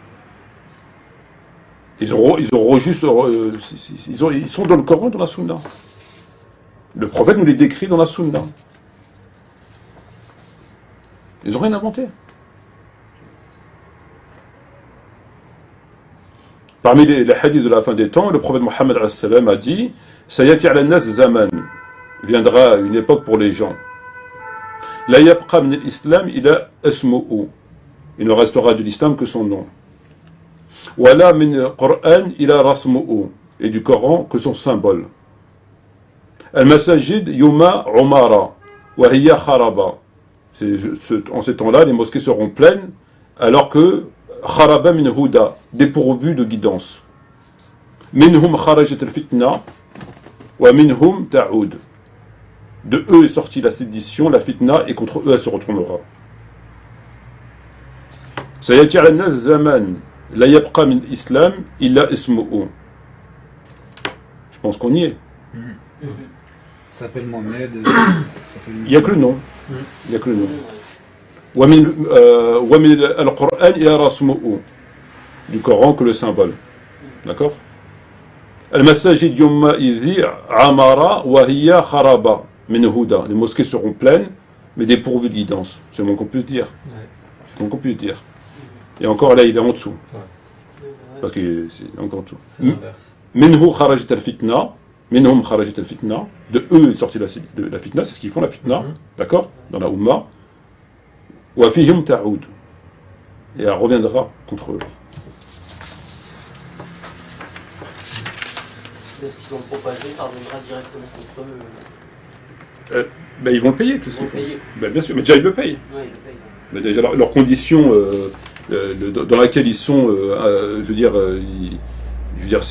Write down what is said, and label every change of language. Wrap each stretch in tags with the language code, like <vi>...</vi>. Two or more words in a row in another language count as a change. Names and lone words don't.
<fr>Ils sont dans le Coran et dans la Sunna. Le prophète nous les décrit dans la Sunna. Ils n'ont rien inventé. Parmi les hadiths de la fin des temps, le prophète Mohammed a dit «</fr> <ar>سيأتي على الناس زمان</ar> <fr>» viendra une époque pour les gens. «</fr> <ar>لا يبقى من الإسلام إلا اسمه</ar> <fr>» il ne restera de l'islam que son nom. «</fr> <ar>ولا من القرآن إلا رسمه</ar> <fr>» et du Coran que son symbole. «</fr> <ar>المساجد يومئذ عامرة وهي خرابة</ar> <fr>» en ces temps-là, les mosquées seront pleines, alors que</fr> <ar>خرابة من هدى,</ar> <fr>dépourvues de guidance.</fr> <ar>منهم خرجت الفتنة ومنهم تعود.</ar> <fr>De eux est sortie la sédition, la fitna, et contre eux elle se retournera.</fr> <ar>سيأتي على الناس زمان لا يبقى من الإسلام إلا اسمه.</ar> <fr>Je pense qu'on y est. Ça s'appelle Mohamed. Il n'y a que le nom. Il n'y a que le nom.</fr> <ar>ومن القرآن إلى رسمه</ar> <fr>du Coran que le symbole. D'accord?</fr> <ar>المساجد يومئذ عمارة وهي خرابة من هدى.</ar> <fr>Les mosquées seront pleines, mais dépourvues de guidance. C'est le moins qu'on puisse dire. C'est le moins qu'on puisse dire. Et encore là, il est en dessous. Parce que c'est encore en dessous.</fr> <ar>منه خرجت الفتنة. منهم خرجت الفتنة,</ar> <fr>de eux est sortie la fitna, c'est ce qu'ils font la fitna, d'accord, dans la Ummah.</fr> <ar>وفيهم تعود,</ar> <fr>et elle reviendra contre eux. De ce qu'ils ont propagé, ça reviendra directement contre eux. Ben, ils vont le payer, tout ce qu'ils font. Ben, bien sûr, mais déjà ils le payent. Ouais, ils le payent. Ben, déjà leurs conditions dans laquelle ils sont, je veux dire, c'est.</fr>